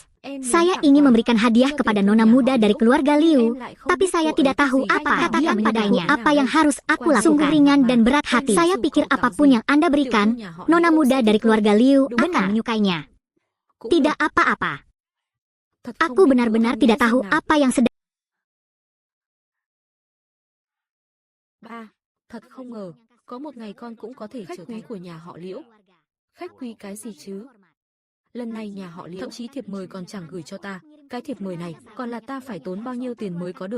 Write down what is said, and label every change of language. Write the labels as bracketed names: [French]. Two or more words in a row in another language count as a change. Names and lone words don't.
[Indonesian] Saya ingin memberikan hadiah kepada nona muda dari keluarga Liu, tapi saya tidak tahu apa. Katakan padanya apa yang harus aku lakukan. Sungguh ringan dan berat hati. Saya pikir apapun yang Anda berikan, nona muda dari keluarga Liu akan menyukainya. Tidak apa-apa. Aku benar-benar tidak tahu apa yang sedang. [Vietnamese] Ba, thật không ngờ, có một ngày con cũng có thể trở thành khách quý của nhà họ Liễu. Khách quý cái gì chứ? Lần này nhà họ Liễu thậm chí thiệp mời còn chẳng gửi cho ta. Cái thiệp mời này còn là ta phải tốn bao nhiêu tiền mới có được.